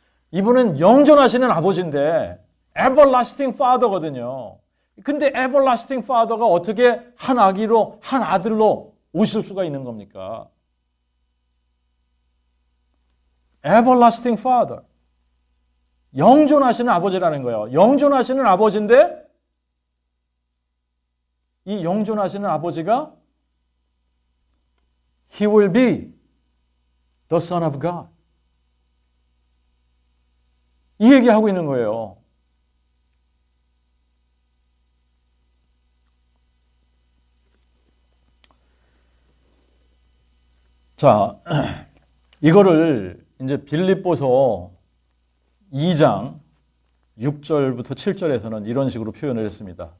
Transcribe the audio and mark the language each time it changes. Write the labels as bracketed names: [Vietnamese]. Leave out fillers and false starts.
[Korean] 이분은 영존하시는 아버지인데 [English] everlasting father [Korean] 거든요. 근데 [English] everlasting father [Korean] 가 어떻게 한 아기로, 한 아들로 오실 수가 있는 겁니까? [English] everlasting father. [Korean] 영존하시는 아버지라는 거예요. 영존하시는 아버지인데 이 영존하시는 아버지가 [English] He will be the Son of God. [Korean] 이 얘기하고 있는 거예요. 자, 이거를 이제 빌립보서 2장 6절부터 7절에서는 이런 식으로 표현을 했습니다.